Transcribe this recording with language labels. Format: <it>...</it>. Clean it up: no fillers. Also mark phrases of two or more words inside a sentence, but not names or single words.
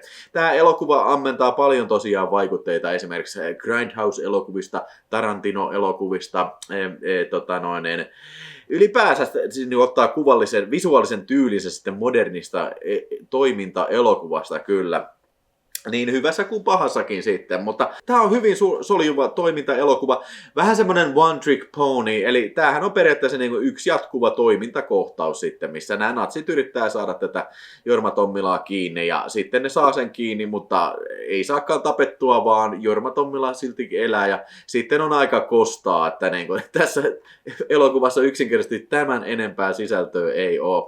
<fi>Tämä elokuva ammentaa paljon tosiaan vaikutteita esimerkiksi Grindhouse-elokuvista, Tarantino-elokuvista, ylipäänsä siis ottaa kuvallisen, visuaalisen tyylisen sitten modernista toiminta-elokuvasta kyllä. Niin hyvässä kuin pahassakin sitten, mutta tää on hyvin soljuva toimintaelokuva. Vähän semmonen</fi> <en>one trick pony,</en> <fi>eli tämähän on periaatteessa niin kuin yksi jatkuva toimintakohtaus sitten, missä nämä natsit yrittää saada tätä Jorma Tommilaa kiinni ja sitten ne saa sen kiinni, mutta ei saakaan tapettua, vaan Jorma Tommila siltikin elää ja sitten on aika kostaa, että niin kuin tässä elokuvassa yksinkertaisesti tämän enempää sisältöä ei ole.</fi>